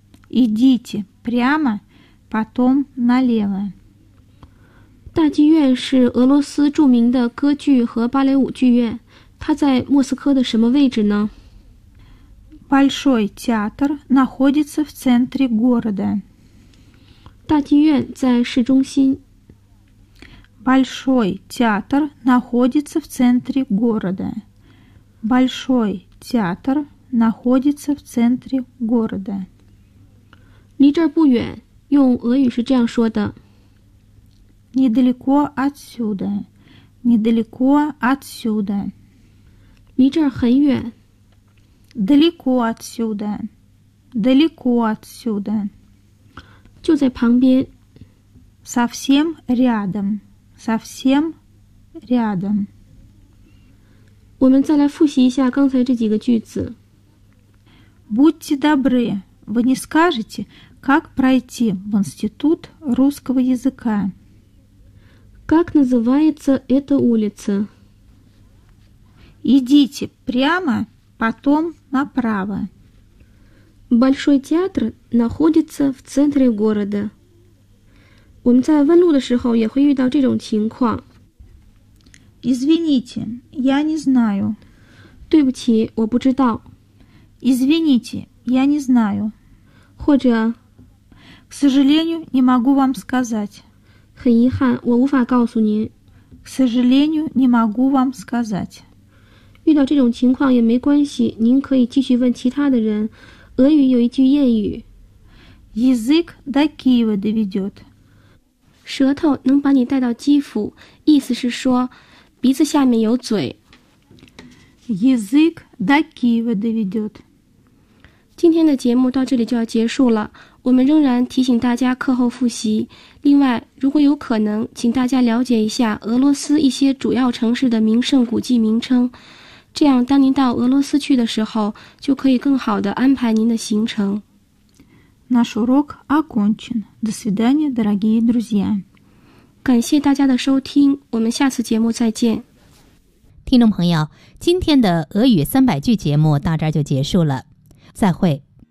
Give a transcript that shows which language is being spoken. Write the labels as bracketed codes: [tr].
[ru] Идите прямо, потом налево. [zh] 大剧院是俄罗斯著名的歌剧和芭蕾舞剧院。它在莫斯科的什么位置呢? [ru] Большой театр находится в центре города. [zh] 大剧院在市中心。 [ru] Большой театр находится в центре города. Большой театр находится в центре города. [zh] 离这儿不远，用俄语是这样说的。 [ru] Недалеко отсюда. Недалеко отсюда. [zh] 离这儿很远。 [ru] Далеко отсюда. Далеко отсюда. [zh] 就在旁边。 [ru] Совсем рядом. Совсем рядом. [zh] 我们再来复习一下刚才这几个句子。 [ru] Будьте добры, вы не скажете, как пройти в институт русского языка? Как называется эта улица? Идите прямо, потом направо. Большой театр находится в центре города. [zh] 我们在问路的时候也会遇到这种情况。 [ru] Извините, я не знаю. [zh] 对不起，我不知道。 [ru] Извините, я не знаю. [zh] 或者 [ru] К сожалению, не могу вам сказать. [zh] 很遗憾，我无法告诉您。 [ru] К сожалению, не могу вам сказать. [zh] 遇到这种情况也没关系，您可以继续问其他的人。俄语有一句谚语 [ru] «Язык до Киева доведет». [zh] 舌头能把你带到基辅，意思是说鼻子下面有嘴。 [ru] «Язык до Киева доведет». [zh] 今天的节目到这里就要结束了，我们仍然提醒大家课后复习。另外，如果有可能，请大家了解一下俄罗斯一些主要城市的名胜古迹名称，这样当您到俄罗斯去的时候，就可以更好地安排您的行程。 [ru] Наш урок окончен. До свидания, дорогие друзья. [zh] 感谢大家的收听，我们下次节目再见。听众朋友，今天的俄语三百句节目到这儿就结束了，再会。